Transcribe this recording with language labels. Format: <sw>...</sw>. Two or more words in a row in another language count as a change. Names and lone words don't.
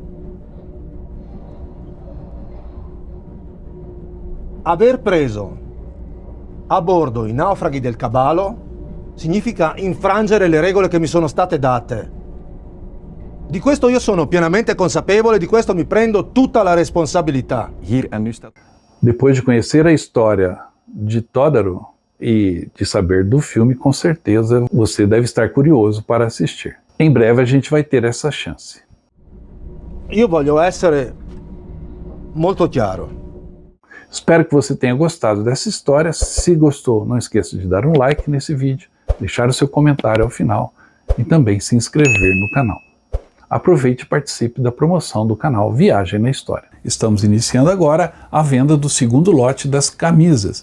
<it>Aver preso a bordo i naufraghi del Caballo significa infrangere le regole che mi sono state date. Di questo io sono pienamente consapevole, di questo mi prendo tutta la responsabilità.</it> <pt>Depois de conhecer a história de Todaro e de saber do filme, com certeza você deve estar curioso para assistir. Em breve a gente vai ter essa chance.</pt> <it>Io voglio essere molto chiaro.</it> <pt>Espero que você tenha gostado dessa história. Se gostou, não esqueça de dar um like nesse vídeo, deixar o seu comentário ao final e também se inscrever no canal. Aproveite e participe da promoção do canal Viagem na História. Estamos iniciando agora a venda do segundo lote das camisas.</pt>